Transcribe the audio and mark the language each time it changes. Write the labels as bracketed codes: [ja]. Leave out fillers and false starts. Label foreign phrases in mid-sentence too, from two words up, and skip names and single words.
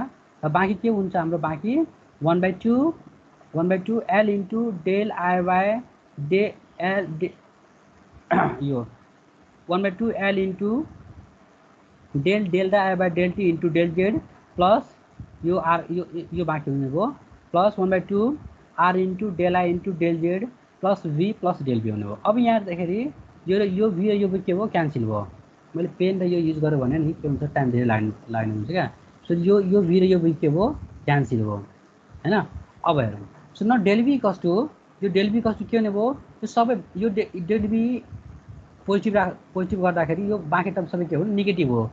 [ne] र बाँकी के हुन्छ हाम्रो, बाँकी [en] 1/2 L into del I by de L de [ne] यो [en] 1/2 L into del delta I by del t into del z plus [ne] यो आर यो बाँकी हुने भयो, [en] plus 1/2 R into del I into del z plus V plus del V [ne] हुने भयो। अब यहाँ हेर्दाखेरि यो भी र यो भी के भयो, क्यान्सल भयो। मैले पेन र यो युज गरेँ भने नि के हुन्छ, टाइम धेरै लाग्ने हुन्छ क्या। सो यो भी र यो भी के भयो, क्यान्सल भयो होइन। अब हेरौँ, सो न [en] del V equals to, [ne] यो [en] del V equals to [ne] के हुने भयो, यो सबै यो [en] del V positive [ne] गर्दाखेरि यो बाँकी टर्म सबै के हो, नेगेटिभ हो।